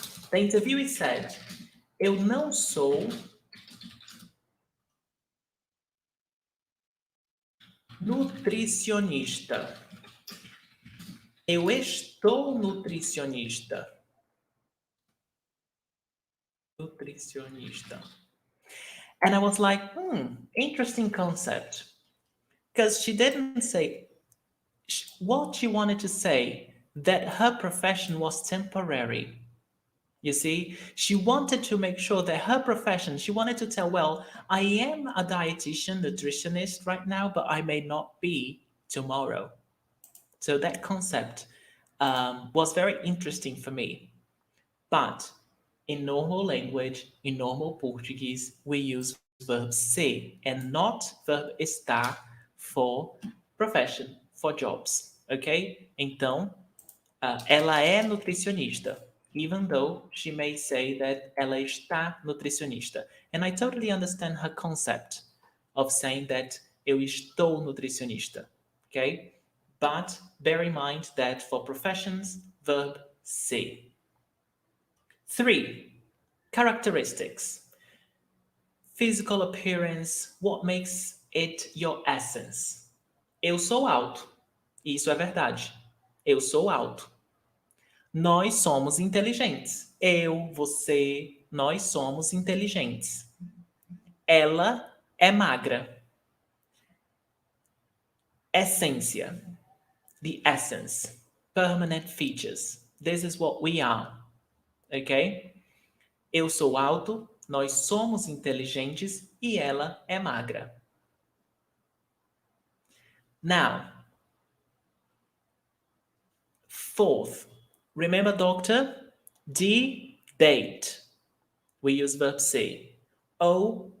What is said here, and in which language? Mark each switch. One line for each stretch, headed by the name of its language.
English: The interviewee said,
Portuguese: eu não sou nutricionista. Eu estou nutricionista. Nutricionista.
English: And I was like, interesting concept. Because she didn't say what she wanted to say, that her profession was temporary. You see, she wanted to make sure that her profession, she wanted to tell, well, I am a dietitian, nutritionist right now, but I may not be tomorrow. So that concept was very interesting for me. But in normal language, in normal Portuguese, we use verb ser and not verb estar for profession, for jobs. Ok?
Portuguese: Então, ela é nutricionista,
English: even though she may say that
Portuguese: ela está nutricionista.
English: And I totally understand her concept of saying that
Portuguese: eu estou nutricionista.
English: Okay? But bear in mind that for professions, verb ser. 3. Characteristics. Physical appearance, what makes it your essence?
Portuguese: Eu sou alto. Isso é verdade. Eu sou alto. Nós somos inteligentes. Eu, você, nós somos inteligentes. Ela é magra.
English: Essência. The essence. Permanent features. This is what we are. Ok?
Portuguese: Eu sou alto, nós somos inteligentes e ela é magra.
English: Now, 4th, remember doctor? D, date. We use verb ser. O,